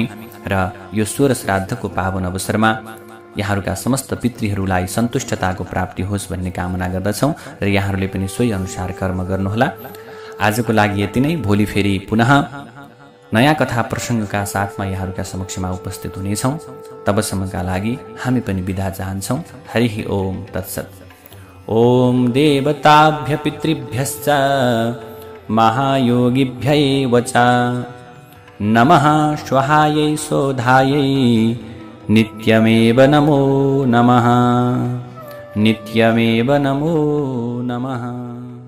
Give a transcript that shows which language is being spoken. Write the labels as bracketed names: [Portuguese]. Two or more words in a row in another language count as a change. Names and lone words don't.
[Nepali] र यो 16 श्राद्धको पावन अवसरमा यहाँहरूका समस्त पितृहरूलाई सन्तुष्टताको प्राप्ति होस् भन्ने कामना गर्दछौँ र यहाँहरूले पनि सोही अनुसार कर्म गर्नुहोला। आजको लागि यति नै। भोलि फेरि पुनः नयाँ कथा प्रसङ्गका साथमा यहाँहरूका समक्षमा उपस्थित हुनेछौँ। तबसम्मका लागि हामी पनि बिदा चाहन्छौँ। [Sanskrit] हरि ओम तत्सत्। ओम देवताभ्य पितृभ्यश्च महायोगिभ्य एव च नमः स्वाहायै शोधायै नित्यमेव नमो नमः, नित्यमेव नमो नमः।